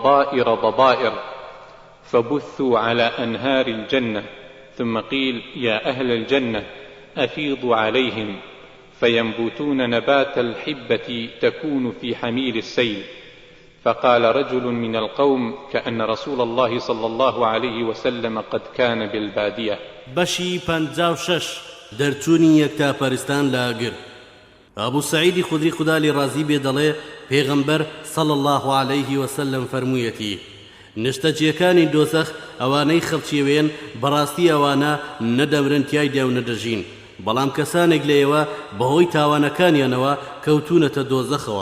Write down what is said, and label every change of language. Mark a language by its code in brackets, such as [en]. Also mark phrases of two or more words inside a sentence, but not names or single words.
[ar] ضبائر فبثوا على أنهار الجنة، ثم قيل: يا أهل الجنة أفيضوا عليهم، فينبتون نبات الحبة تكون في حميل السيل. فقال رجل من القوم: كأن رسول الله صلى الله عليه وسلم قد كان بالبادية. [ckb] بەشی 56 دەرچوونی یەکتاپەرستان لە ئاگر. ئەبوو سەعیدی خودری خوددا لێ ڕازی بێ دەڵێ پێغەمبەر [ar] صلی الله عليه وسلم [ckb] فەرموویەتی: نشتەجیەکانی دۆزەخ ئەوانەی خەڵکیێوێن بەڕاستی ئەوانە نەدەمرن تیایدا و نەدەژین، بەڵام کەسانێک لێەوە بەهۆی تاوانەکانیانەوە کەوتونەتە دۆزەخەوە.